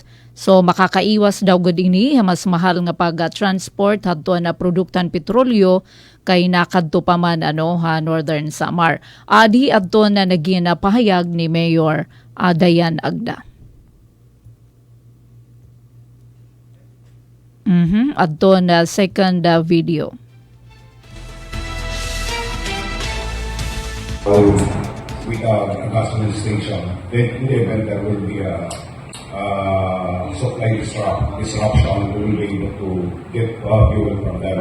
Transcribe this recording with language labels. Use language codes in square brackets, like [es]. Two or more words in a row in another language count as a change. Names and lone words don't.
[war] So makakaiwas daw gud ini mas mahal nga pag-transport adto na produktan petrolyo kay nakadto pa man Northern Samar. Adi adto na naging pahayag ni Mayor Dayan Agda. Adto na [en] second video. With a gasoline station, then in the event there will be a supply disruption, we will be able to get fuel from them.